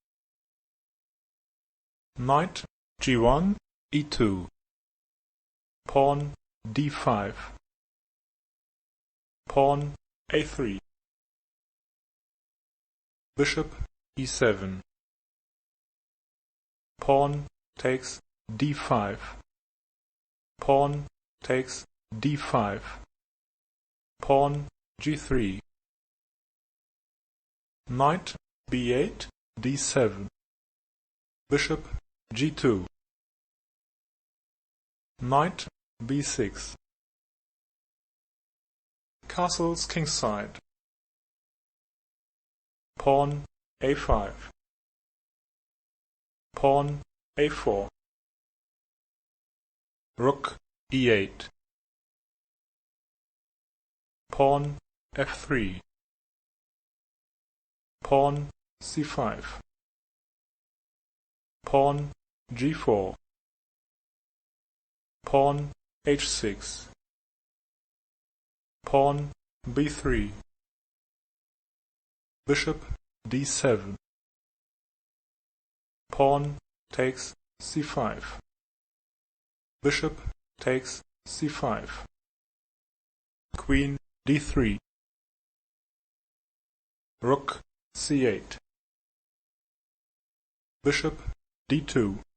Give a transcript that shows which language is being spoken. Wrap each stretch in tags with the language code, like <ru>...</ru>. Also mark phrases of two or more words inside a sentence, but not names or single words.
<en>Knight g1, e2. Pawn d5. Pawn a3. Bishop e7. Pawn takes d5. Pawn takes d5. Pawn g3. Knight b8, d7. Bishop g2. Knight b6. Castles kingside. Pawn a5. Pawn a4. Rook e8. Pawn f3. Pawn c5. Pawn g4. Pawn h6. Pawn b3. Bishop d7. Pawn takes c5. Bishop takes c5. Queen d3. Rook c8. Bishop d2.</en>